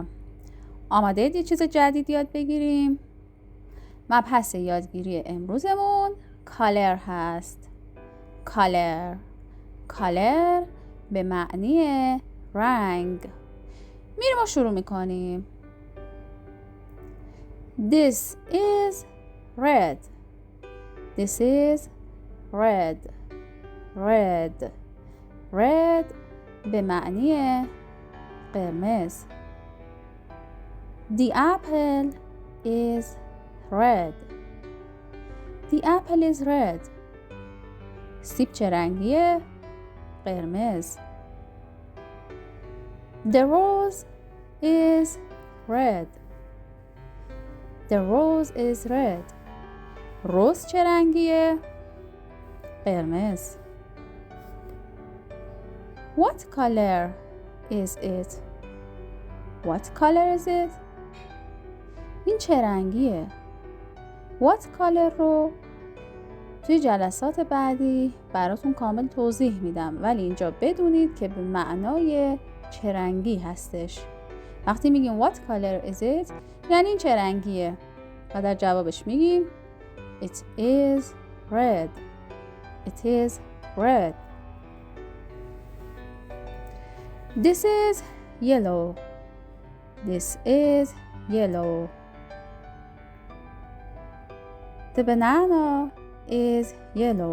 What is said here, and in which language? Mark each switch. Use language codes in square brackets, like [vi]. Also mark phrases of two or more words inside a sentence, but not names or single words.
[fa] آماده یه چیز جدید یاد بگیریم؟ مبحث یادگیری امروزمون کالر هست. کالر به معنی رنگ. میریم و شروع میکنیم. [en] This is red. This is red. [fa] Red به معنی قرمز. [en] The apple is red. The apple is red. [fa] سیب چه رنگیه؟ قرمز. [en] The rose is red. The rose is red. [fa] رز چه رنگیه؟ قرمز. [en] What color is it? What color is it? [fa] این چه رنگیه؟ [en] What color [fa] رو توی جلسات بعدی براتون کامل توضیح میدم، ولی اینجا بدونید که به معنای چه رنگی هستش. وقتی میگیم [en] what color is it [fa] یعنی این چه رنگیه و در جوابش میگیم [en] it is red. It is red. This is yellow. This is yellow. The banana is yellow.